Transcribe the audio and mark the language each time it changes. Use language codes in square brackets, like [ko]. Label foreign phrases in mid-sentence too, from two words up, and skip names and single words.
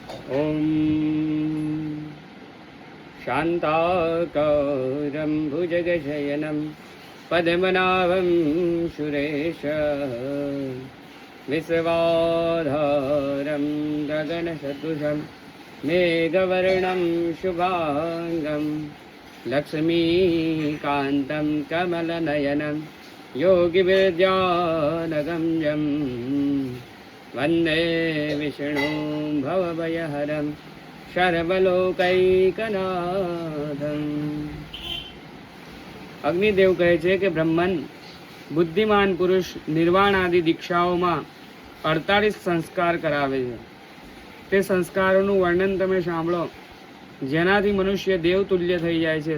[sa] ॐ शान्ताकारं भुजगशयनं पद्मनाभं सुरेश विश्वाधारं गगनसदृशं मेघवर्णं शुभाङ्गं लक्ष्मीकान्तं कमलनयनं योगिविद्यानगम्यं वन्दे विष्णुं भवभयहरं સર્વલોકૈકનાથમ. [gu] અગ્નિદેવ કહે છે કે બ્રહ્મન બુદ્ધિમાન પુરુષ નિર્વાણ આદિ દીક્ષાઓમાં 48 સંસ્કાર કરાવે છે. તે સંસ્કારોનું વર્ણન તમે સાંભળો, જેનાથી મનુષ્ય દેવતુલ્ય થઈ જાય છે.